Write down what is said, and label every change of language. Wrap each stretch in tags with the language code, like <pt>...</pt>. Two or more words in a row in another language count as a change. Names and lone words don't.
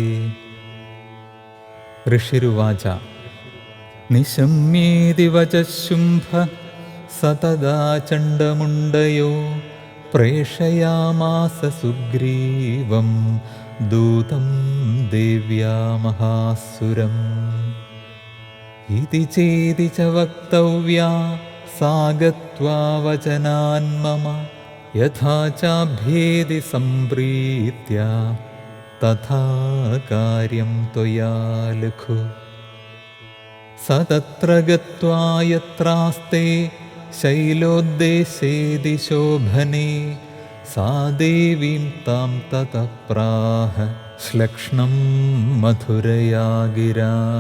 <sa>ഋഷിരുവാച നിശമ്യേതി വചഃ ശുംഭ സതദാ ചണ്ഡമുണ്ടയോ പ്രേഷയാമാസ സുഗ്രീവം ദൂതം ദേവ്യാ മഹാസുരം. इति चेति च वक्तव्या सा गत्वा वचनान्मम यथा चाभ्येति सम्प्रीत्या तथा कार्यं त्वया लघु स तत्र गत्वा यत्रास्ते शैलोद्देशेदि शोभने सा देवीं तां ततः प्राह श्लक्ष्णं मथुरया गिरा.</sa>